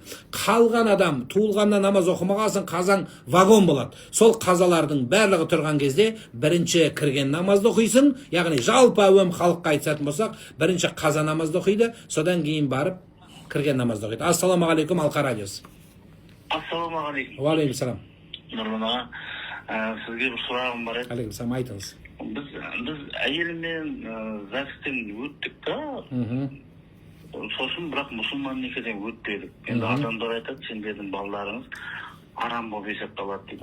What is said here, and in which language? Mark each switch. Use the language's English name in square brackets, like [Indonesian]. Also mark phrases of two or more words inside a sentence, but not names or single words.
[Kazakh] Қалған адам туылғанда намаз оқымағасын, қазан вагон болады. Сол қазалардың барлығы тұрған кезде бірінші кірген намазды оқисың, яғни жалпы әуем халыққа айтсатын болсақ, бірінші қаза намазды оқиды, содан кейін барып кірген намазды оқиды. [Arabic] السلام عليكم, Алқа радиосы. السلام عليكم. وعليكم السلام. [Kazakh] Нұрлан аға, сізге бір сұрағым бар еді. [Arabic] عليكم السلام, [Kazakh] айтыңыз. Біз әйеліммен ЗАГСтен өттік та, сосын бірақ мұсылман некеден өтпедік. Енді адамдар айтады, сендердің балаларыңыз арам болып есепталады дейді.